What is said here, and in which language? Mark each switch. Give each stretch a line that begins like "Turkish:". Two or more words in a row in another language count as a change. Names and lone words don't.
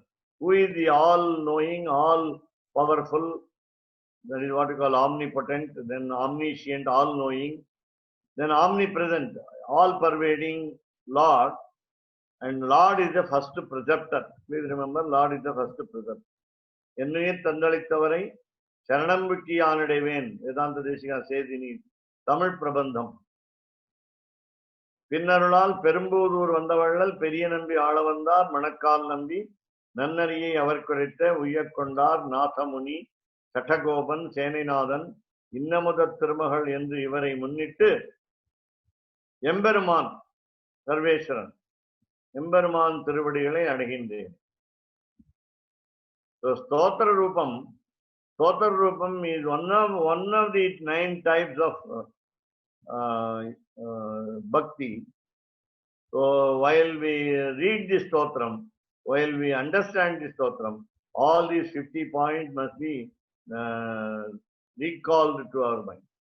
English: Who is the all-knowing, all-powerful, that is what we call omnipotent, then omniscient, all-knowing, then omnipresent, all-pervading Lord, and Lord is the first preceptor. Please remember, Lord is the first preceptor.
Tamil: என்னுயிர் தந்தளித்தவரை, சரணம் விட்டி ஆனடைவேன்,
English: Vedanta Deshika says in his Tamil Prabandham.
Tamil: பின்னருளால் பெரும்பூதூர் வந்தவள்ளல், பெரிய நம்பி ஆளவந்தார், மணக்கால் நம்பி, நன்னெறியை அவர்க்குரைத்த, உய்யக்கொண்டார், நாதமுனி, சடகோபன், சேனைநாதன், இன்னமுத திருமகள் என்று இவரை முன்னிட்டு எம்பெருமான் சர்வேஸ்வரன் எம்பெருமான் திருவடிகளை அடைகின்றேன்.
English: So
Sanskrit: स्तोत्र रूपम्
English: is one of the 9 types of bhakti. So while we read the stotram, while we understand the stotram, all these 50 points must be recalled to our mind.